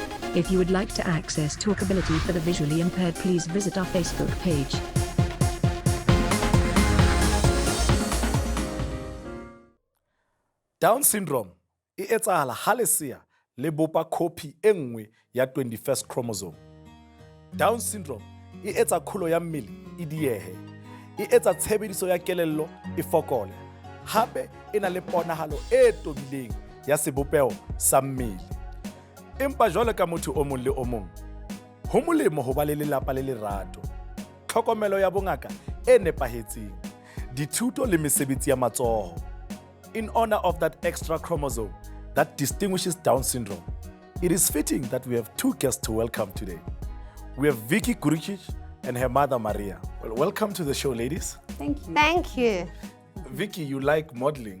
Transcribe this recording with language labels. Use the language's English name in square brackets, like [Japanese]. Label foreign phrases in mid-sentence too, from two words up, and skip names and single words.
[English] If you would like to access TalkAbility for the visually impaired, please visit our Facebook page. [Southern Sotho] Down syndrome e etsahala ha lesea le bopa copy e nngwe ya 21st chromosome. Down syndrome e etsa khulo ya mmele e diehe, e etsa tshebediso ya kelello e fokole, hape e na le ponahalo e tobileng ya sebopeo sa mmele. Empa jwale ka motho o mong le o mong, ho molemo ho ba le lelapa le lerato, tlhokomelo ya bongaka e nepahetseng, dithuto le mesebetsi ya matsoho. [English] In honor of that extra chromosome that distinguishes Down syndrome, it is fitting that we have two guests to welcome today. We have Vicky Giuricich and her mother Maria. Well, welcome to the show, ladies. Thank you. Thank you. Vicky, you like modeling.